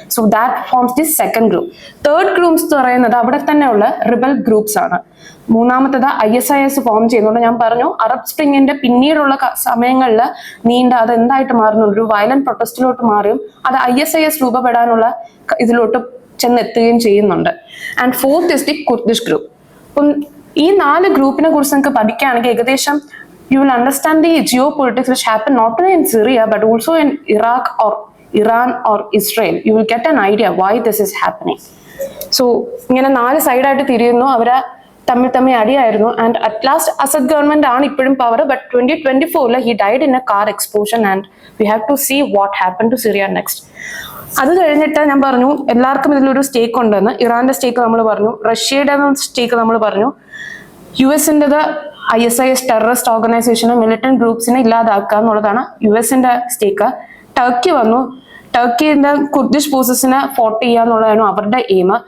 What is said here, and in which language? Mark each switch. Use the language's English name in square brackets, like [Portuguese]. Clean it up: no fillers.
[English] So that forms the second group. Third groups [Malayalam] എന്ന് പറയുന്നത് അവിടെ തന്നെയുള്ള [English] Rebel groups ആണ്. [Malayalam] മൂന്നാമത്തത് ISIS ഫോം ചെയ്യുന്നുണ്ട്. ഞാൻ പറഞ്ഞു, അറബ് സ്പ്രിങ്ങിന്റെ പിന്നീടുള്ള സമയങ്ങളിൽ അത് എന്തായിട്ട് മാറുന്നു, ഒരു വയലന്റ് പ്രൊട്ടസ്റ്റിലോട്ട് മാറിയും അത് ISIS രൂപപ്പെടാനുള്ള ഇതിലോട്ട് ചെന്നെത്തുകയും ചെയ്യുന്നുണ്ട്. [English] And fourth is the Kurdish group. [Malayalam] അപ്പം ഈ 4 ഗ്രൂപ്പിനെ കുറിച്ച് നിങ്ങൾക്ക് പഠിക്കുകയാണെങ്കിൽ ഏകദേശം [English] you will understand the geopolitics which happen not only in Syria but also in Iraq or Iran or Israel. You will get an idea why this is happening. [Malayalam] So ഇങ്ങനെ 4 സൈഡായിട്ട് തിരിയുന്നു, അവരെ തമ്മിൽ അടിയായിരുന്നു. [English] and at last Assad government [Malayalam] ആണ് ഇപ്പോഴും [English] Power. But 2024 he died in a car explosion and we have to see what happened to Syria next. [Malayalam] അത് കഴിഞ്ഞിട്ട് ഞാൻ പറഞ്ഞു എല്ലാവർക്കും ഇതിലൊരു സ്റ്റേക്ക് ഉണ്ടെന്ന്. ഇറാന്റെ സ്റ്റേക്ക് നമ്മൾ പറഞ്ഞു, റഷ്യയുടെ സ്റ്റേക്ക് നമ്മൾ പറഞ്ഞു, US-ൻ്റെത് ISIS ടെററിസ്റ്റ് ഓർഗനൈസേഷനും മിലിറ്റന്റ് ഗ്രൂപ്പ്സിനെ ഇല്ലാതാക്കുക എന്നുള്ളതാണ് US-ന്റെ സ്റ്റേക്ക്. ടർക്കി വന്നു, ടർക്കിന്റെ കുർദിഷ് ഫോഴ്സസിനെ ഫോർട്ട് ചെയ്യുക എന്നുള്ളതാണ് അവരുടെ എയിം.